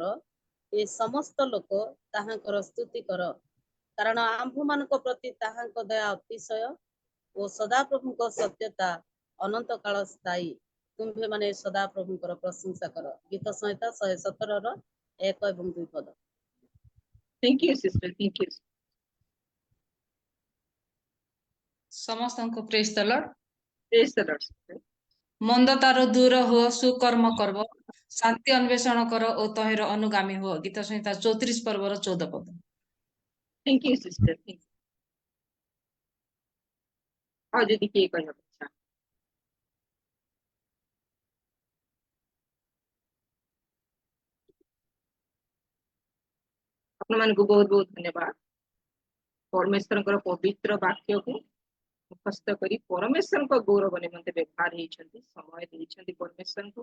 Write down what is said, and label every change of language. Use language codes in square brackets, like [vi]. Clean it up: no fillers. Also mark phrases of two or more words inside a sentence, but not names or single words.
[or] ଏ ସମସ୍ତ ଲୋକ ତାହାଙ୍କର ସ୍ତୁତି କର, କାରଣ ଆମ୍ଭମାନଙ୍କ ପ୍ରତି ତାହାଙ୍କ ଦୟା ଅତିଶୟ ଓ ସଦାପ୍ରଭୁଙ୍କ ସତ୍ୟତା ଅନନ୍ତ କାଳ ସ୍ଥାୟୀ। ତୁମ୍ଭେ ମାନେ ସଦା ପ୍ରଭୁଙ୍କର ପ୍ରଶଂସା କର। ଗୀତ ସଂହିତା 117 1 ଏବଂ 2 ପଦ। [en] Thank you, sister. Thank you. ସମସ୍ତଙ୍କୁ Praise the Lord. Praise the Lord, sister. [or] ମନ୍ଦ ତାର ଦୂର ହୁଅ, ସୁକର୍ମ କରବ, ଶାନ୍ତି ଅନ୍ୱେଷଣ କର ଓ ତହିଁର ଅନୁଗାମୀ ହୁଅ। ଗୀତ ସଂହିତା 34 ପର୍ବର 14 ପଦ। [en] Thank you, sister. Thank you. [or] ଆଉ ଯଦି କିଏ କହିବାକୁ ଚାହେଁ? ଆପଣମାନଙ୍କୁ ବହୁତ ବହୁତ ଧନ୍ୟବାଦ। ପରମେଶ୍ୱରଙ୍କର ପବିତ୍ର ବାକ୍ୟକୁ ମୁଖସ୍ଥ କରି ପରମେଶ୍ୱରଙ୍କ ଗୌରବ ନିମନ୍ତେ ବ୍ୟବହାର ହେଇଛନ୍ତି, ସମୟ ଦେଇଛନ୍ତି ପରମେଶ୍ୱରଙ୍କୁ।